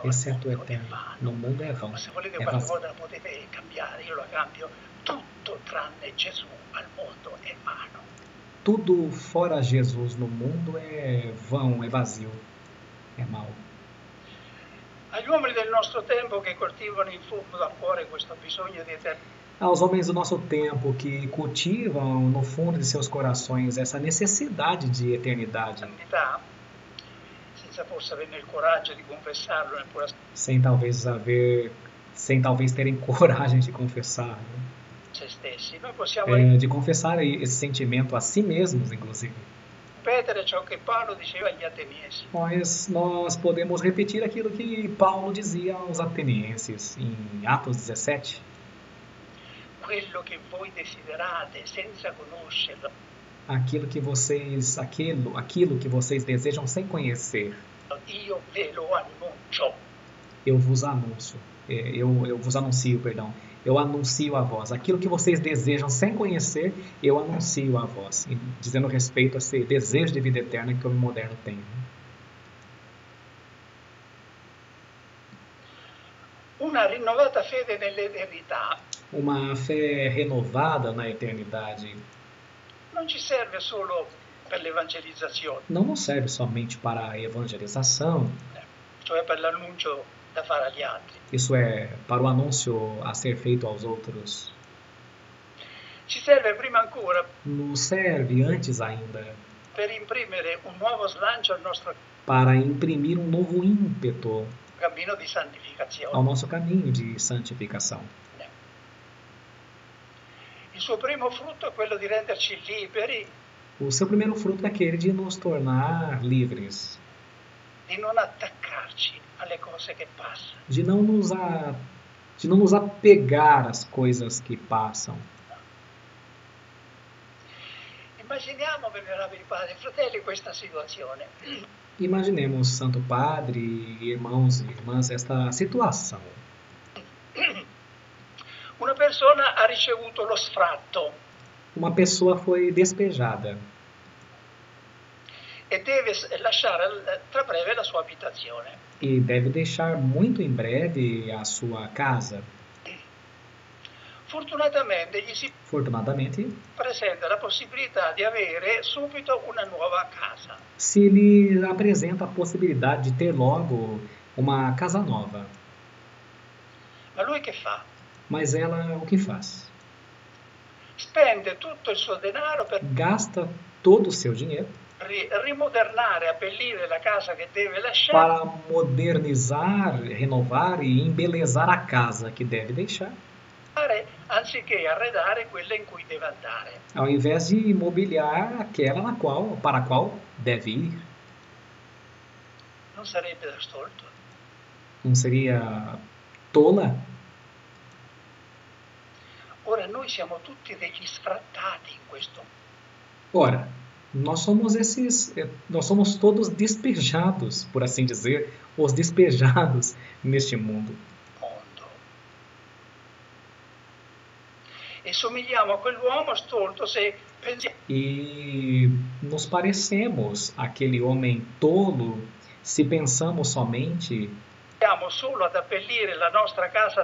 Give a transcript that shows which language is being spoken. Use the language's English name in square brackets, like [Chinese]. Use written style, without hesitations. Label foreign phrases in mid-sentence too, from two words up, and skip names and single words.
[Portuguese] Exceto o [Italian] al mondo è eterno, vano. [Portuguese] no mundo é vão. [Italian] Ma se volete [Portuguese] É [Italian] qualche [Portuguese] vazio. [Italian] volta la potete cambiare, io la cambio, tutto tranne Gesù al mondo è vano. [Portuguese] Tudo fora Jesus no mundo é vão, é vazio, é mau. [Italian] Agli uomini del nostro tempo che coltivano in fondo da cuore questo bisogno di eternità, [Portuguese] Aos homens do nosso tempo que cultivam no fundo de seus corações essa necessidade de eternidade, [Italian] senza forse averne il coraggio di confessarlo neppure a [Portuguese] sem talvez terem coragem de confessar, né? [Italian] se stessi, noi possiamo [Portuguese] De confessar esse sentimento a si mesmos, inclusive. [Italian] ripetere ciò che Paolo diceva agli Ateniesi. [Portuguese] Mas nós podemos repetir aquilo que Paulo dizia aos atenienses em Atos 17. Quello che voi desiderate senza conoscerlo, Aquilo que vocês desejam sem conhecer, io ve lo annuncio. eu vos anuncio. Eu vos anuncio, perdão. Eu anuncio a vós. Aquilo que vocês desejam sem conhecer, eu anuncio a vós. Dizendo respeito a esse desejo de vida eterna que o homem moderno tem. [Italian] Una rinnovata fede nell'eternità [Portuguese] Uma fé renovada na eternidade [Italian] non ci serve solo per l'evangelizzazione, [Portuguese] não nos serve somente para a evangelização, [Italian] cioè per l'annuncio da fare agli altri. [Portuguese] isso é, para o anúncio a ser feito aos outros. [Italian] Ci serve prima ancora [Portuguese] Nos serve, antes ainda, [Italian] per imprimere un nuovo slancio al nostro [Portuguese] para imprimir um novo ímpeto [Italian] cammino di santificazione. [Portuguese] ao nosso caminho de santificação. [Italian] Il suo primo frutto è quello di renderci liberi, [Portuguese] O seu primeiro fruto é aquele de nos tornar livres, [Italian] di non attaccarci alle cose che passano. [Portuguese] de não nos apegar às coisas que passam. [Italian] Immaginiamo, venerabili padri e fratelli, questa situazione. [Portuguese] Imaginemos, Santo Padre, irmãos e irmãs, esta situação. [Italian] Una persona ha ricevuto lo sfratto [Portuguese] Uma pessoa foi despejada [Italian] e deve lasciare tra breve la sua abitazione. [Portuguese] e deve deixar muito em breve a sua casa. [Italian] Fortunatamente gli si [Portuguese] Fortunadamente, [Italian] presenta la possibilità di avere subito una nuova casa. [Portuguese] se lhe apresenta a possibilidade de ter logo uma casa nova. [Italian] Ma lui che fa? [Portuguese] Mas ela o que faz? [Italian] Spende tutto il suo denaro per [Portuguese] Gasta todo o seu dinheiro [Italian] rimodernare, abbellire la casa che deve lasciare [Portuguese] para modernizar, renovar e embelezar a casa que deve deixar, [Italian] anziché arredare quella in cui deve andare. [Portuguese] ao invés de mobiliar aquela para a qual deve ir. [Italian] Non sarebbe da stolto? [Portuguese] Não seria tola? [Italian] Ora noi siamo tutti degli sfrattati in questo [Portuguese] Ora, nós somos todos despejados, por assim dizer, os despejados neste mundo. [Italian] mondo. E somigliamo a quell'uomo stolto se pensiamo [Portuguese] E nos parecemos aquele homem tolo se pensamos somente [Italian] solo ad abbellire la nostra casa